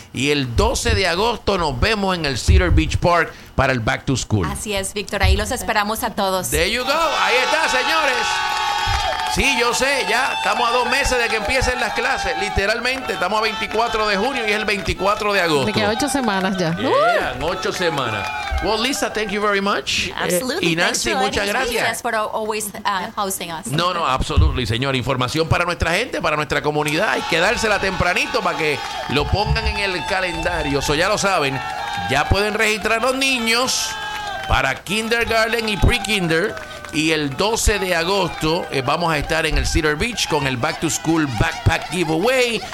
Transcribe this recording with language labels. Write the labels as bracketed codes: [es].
[es] Y el 12 de agosto nos vemos en el Cedar Beach Park para el Back to School. Así es, Víctor. Ahí los esperamos a todos. [en] There you go. [es] Ahí está, señores. Sí, yo sé, ya estamos a 2 meses de que empiecen las clases. Literalmente, estamos a 24 de junio y es el 24 de agosto. Me quedan 8 semanas ya. Quedan 8 semanas. [en] Well, Lisa, thank you very much. Absolutely. [es] Y Nancy, muchas gracias. [en] Thanks for always hosting us. No, absolutely, señor. [es] Información para nuestra gente, para nuestra comunidad. Hay que dársela tempranito para que lo pongan en el calendario. Eso ya lo saben. Ya pueden registrar los niños para kindergarten y pre-kinder. Y el 12 de agosto vamos a estar en el Cedar Beach con el Back to School Backpack Giveaway.